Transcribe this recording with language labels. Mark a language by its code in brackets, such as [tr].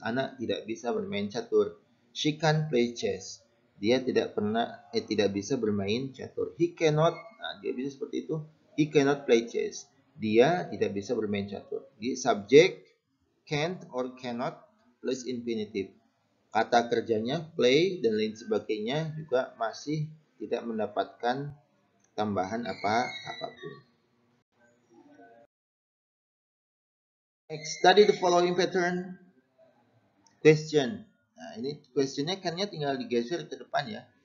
[id] Anak tidak bisa bermain catur. [en] She can't play chess. [id] Dia tidak bisa bermain catur. [en] He cannot. [id] Nah, dia bisa seperti itu. [en] He cannot play chess. [id] Dia tidak bisa bermain catur. Di subjek [en] can't or cannot plus infinitive. [id] Kata kerjanya play dan lain sebagainya juga masih tidak mendapatkan tambahan apapun. [en] Next, study the following pattern. Question. [id] Nah, ini questionnya kan-nya tinggal digeser ke depan, ya.